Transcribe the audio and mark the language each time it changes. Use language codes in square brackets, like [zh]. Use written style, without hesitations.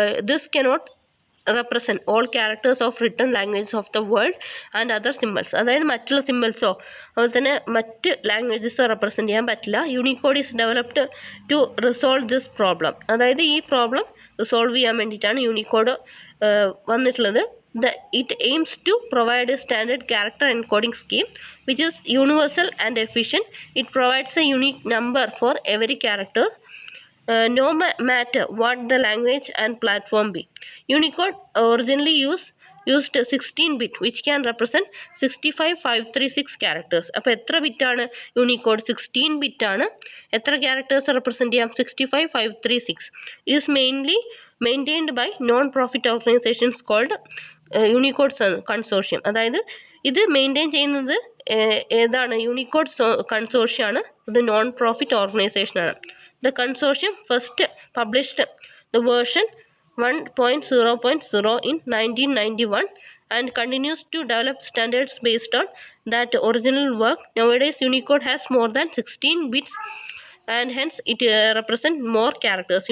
[en] This cannot represent all characters of written languages of the world and other symbols. [ml] അതായത് മറ്റുള്ള സിമ്പിൾസോ അതുപോലെ തന്നെ മറ്റ് ലാംഗ്വേജസോ റെപ്രസെൻറ്റ് ചെയ്യാൻ പറ്റില്ല. [en] Unicode is developed to resolve this problem. [ml] അതായത് ഈ പ്രോബ്ലം റിസോൾവ് ചെയ്യാൻ വേണ്ടിയിട്ടാണ് യൂണിക്കോഡ് വന്നിട്ടുള്ളത്. [en] It aims to provide a standard character encoding scheme which is universal and efficient. It provides a unique number for every character, no matter what the language and platform be. Unicode originally used 16-bit which can represent 65536 characters. [ml] അപ്പോൾ എത്ര ബിറ്റാണ് Unicode? 16 ബിറ്റാണ്. എത്ര characters represent ചെയ്യാം? 65536. [en] It is mainly maintained by non-profit organizations called Unicode consortium. [ml] അതായത് ഇത് maintain ചെയ്യുന്നത് ഏതാണ്? Unicode കൺസോർഷ്യമാണ്. ഇത് non profit ഓർഗനൈസേഷനാണ്. [en] The consortium first published the version 1.0.0 in 1991 and continues to develop standards based on that original work. Nowadays Unicode has more than 16 bits and hence it represents more characters.